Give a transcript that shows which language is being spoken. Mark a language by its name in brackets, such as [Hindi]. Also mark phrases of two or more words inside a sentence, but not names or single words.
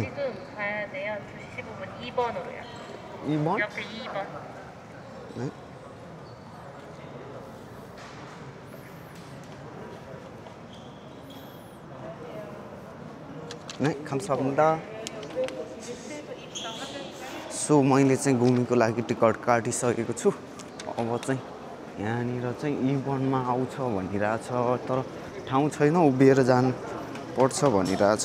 [Korean] 지금 가야 돼요. 2시 15분 2번으로요. 2번? 옆에 2번. 네. 네, 감사합니다. [Nepali] सो मैले चाहिँ घुमीको लागि टिकट काटिसकेको छु। अब चाहिँ यहाँनिर चाहिँ इबनमा आउँछ भनिरहेछ, तर ठाउँ छैन, उभिएर जानु पर्छ भनिरहेछ।